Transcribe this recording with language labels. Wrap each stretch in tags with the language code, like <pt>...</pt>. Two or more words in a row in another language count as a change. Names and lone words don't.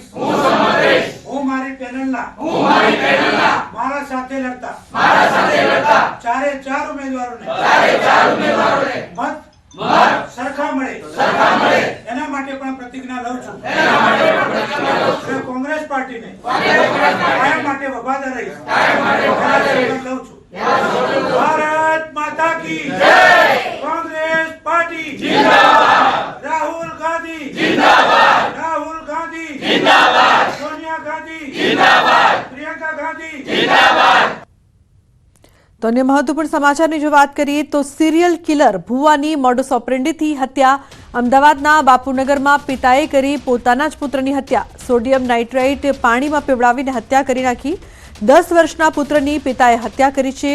<gu>હું મારી પેનલના મારા સાથે લડતા 4 ઉમેદવારોને મત સરખા મળે એના માટે પણ પ્રતિજ્ઞા લઉં છું. કોંગ્રેસ પાર્ટીને કાયમ માટે વફાદાર રહીશ. લઉં છું.</gu> <hi>भारत माता की जय. કોંગ્રેસ પાર્ટી जिंदाबाद. राहुल गांधी जिंदाबाद. राहुल गांधी जिंदाबाद. सोनिया गांधी जिंदाबाद. प्रियंका गांधी जिंदाबाद.</hi> <gu>તો અન્ય મહત્વપૂર્ણ સમાચારની જો વાત કરીએ તો સિરિયલ કિલર ભુવાની</gu> <la>modus operandiથી</la> <gu>હત્યા. અમદાવાદના બાપુનગરમાં પિતાએ કરી પોતાના જ પુત્રની હત્યા. સોડિયમ નાઇટ્રેટ પાણીમાં પીવડાવીને હત્યા કરી નાખી. 10 વર્ષના પુત્રની પિતાએ હત્યા કરી છે.</gu>